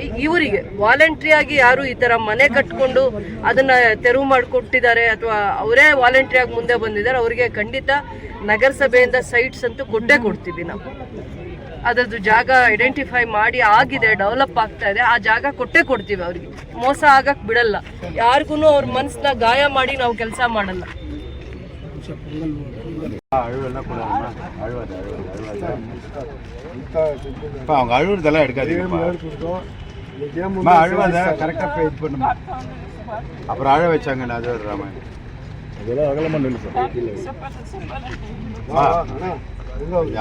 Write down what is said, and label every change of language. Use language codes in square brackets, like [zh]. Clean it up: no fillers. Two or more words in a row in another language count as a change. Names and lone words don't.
[kn] ಇವರಿಗೆ ವಾಲಂಟ್ರಿ ಆಗಿ ಯಾರು ಈ ಥರ ಮನೆ ಕಟ್ಕೊಂಡು ಅದನ್ನ ತೆರವು ಮಾಡಿಕೊಟ್ಟಿದ್ದಾರೆ ಅಥವಾ ಅವರೇ ವಾಲಂಟ್ರಿ ಆಗಿ ಮುಂದೆ ಬಂದಿದ್ದಾರೆ, ಅವರಿಗೆ ಖಂಡಿತ ನಗರಸಭೆಯಿಂದ ಸೈಟ್ಸ್ ಅಂತೂ ಕೊಡ್ತೀವಿ ನಾವು. ಅದರದ್ದು ಜಾಗ ಐಡೆಂಟಿಫೈ ಮಾಡಿ ಆಗಿದೆ, ಡೆವಲಪ್ ಆಗ್ತಾ ಇದೆ, ಆ ಜಾಗ ಕೊಡ್ತೀವಿ ಅವ್ರಿಗೆ. ಮೋಸ ಆಗಕ್ಕೆ ಬಿಡಲ್ಲ. ಯಾರಿಗೂ ಅವ್ರ ಮನಸ್ಸನ್ನ ಗಾಯ ಮಾಡಿ ನಾವು ಕೆಲಸ ಮಾಡಲ್ಲ. [ta] அவங்க அழுவுறதெல்லாம் எடுக்காதீங்கப்பா. அழுவாத கரெக்டாக இது பண்ணுமா. அப்புறம் அழ வச்சாங்க அது ராமாயணம் அதெல்லாம் அகலமாக நில்லு சார்.